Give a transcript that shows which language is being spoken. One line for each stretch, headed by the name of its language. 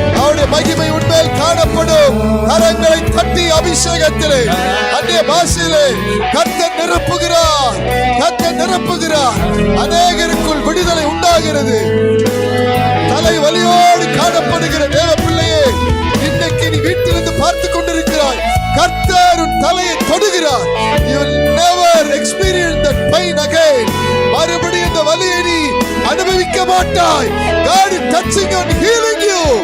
Tamil: அவருடைய மகிமை உன்மேல் காணப்படும். கரங்களை தட்டி அபிஷேகத்திலே அந்நிய பாஷையிலே கர்த்தர் நிரப்புகிறார், கர்த்தர் நிரப்புகிறார். அநேகருக்குள் விடுதலை உண்டாகிறது. தலை வலியோடு காணப்படுகிற தேவ பிள்ளையே, இன்னைக்கு நீ வீட்டிலிருந்து பார்த்து கொண்டிருக்கிறாய். கர்த்தர் உன் தலையை தொடுகிறார்.
English: You will never experience that pain again.
Tamil: மறுபடியும் இந்த வலியை நீ அனுபவிக்க மாட்டாய்.
English: God is touching and healing you.